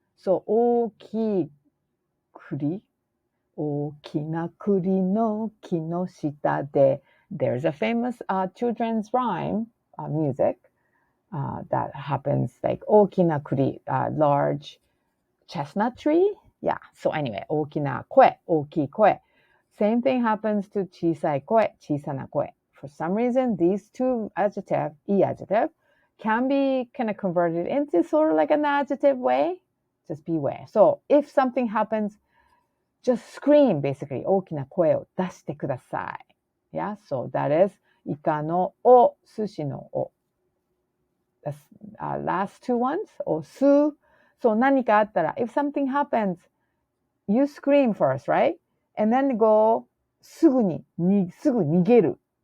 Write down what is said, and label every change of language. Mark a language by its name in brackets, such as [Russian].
[English] So [Japanese] 大きい栗、大きな栗の木の下で [English] There's a famous children's rhyme music that happens like 大きな栗, large chestnut tree. Yeah, so anyway, [Japanese] 大きな声、大きい声。 [English] Same thing happens to [Japanese] 小さい声、小さな声。 [English] For some reason, these two adjective, いい adjective, can be kind of converted into sort of like an adjective way. Just beware. So if something happens, just scream basically. [Japanese] 大きな声を出してください. [English] Yeah, so that is [Japanese] イカのお、寿司のお。 [English] The last two ones, おす。 So [Japanese] 何かあったら、 [English] if something happens, you scream first, right? And then go [Japanese] すぐ逃げる。